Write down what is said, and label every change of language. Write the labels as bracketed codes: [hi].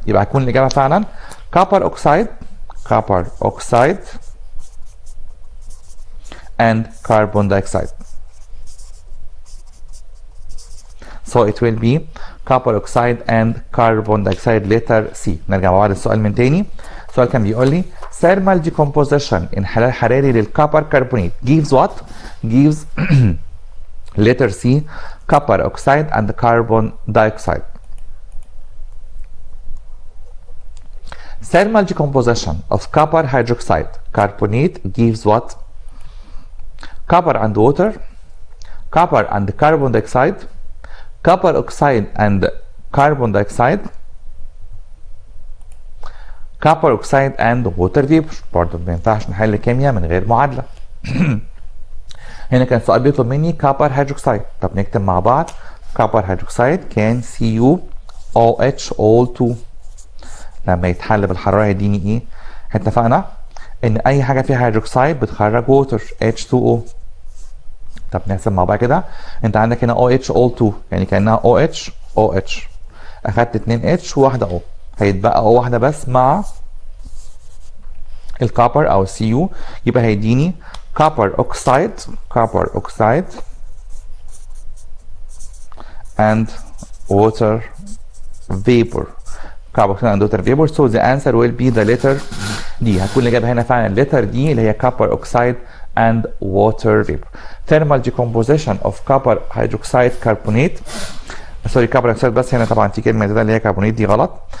[ar] يبقى هتكون الاجابه فعلا كوبر اوكسيد، كوبر اوكسيد [en] and carbon dioxide. So it will be copper oxide and carbon dioxide letter C. [ar] نرجع مع بعض السؤال من تاني. السؤال كان بيقول لي [en] thermal decomposition [ar] انحلال حراري للكوبر كربونات [en] gives what؟ gives letter C copper oxide and carbon dioxide. Thermal decomposition of copper hydroxide carbonate gives what? Copper and water, copper and carbon dioxide, copper oxide and carbon dioxide, copper oxide and water vapor. [ar] برضه ما ينفعش نحل كيمياء من غير معادلة. هنا كان السؤال بيطلب مني كوبر هيدروكسيد. طب نكتب مع بعض كوبر هيدروكسيد كان CuOH all 2 لما يتحل بالحرارة هيديني ايه؟ اتفقنا ان اي حاجه فيها هيدروكسيد بتخرج ووتر H2O. طب نحسب مع بعض كده. انت عندك هنا OH O2 يعني كانها OH OH، اخدت 2 H وواحده O، هيتبقى O واحده بس مع الكوبر او Cu، يبقى هيديني كوبر اوكسايد [en] and water vapor. carbon and water vapor. So the answer will be the letter D. [ar] هتكون الإجابة هنا فعلا letter D اللي هي [en] copper oxide and water vapor. Thermal decomposition of copper hydroxide carbonate. [ar] سوري copper oxide بس هنا طبعا في كلمة كده اللي هي كربونات دي غلط.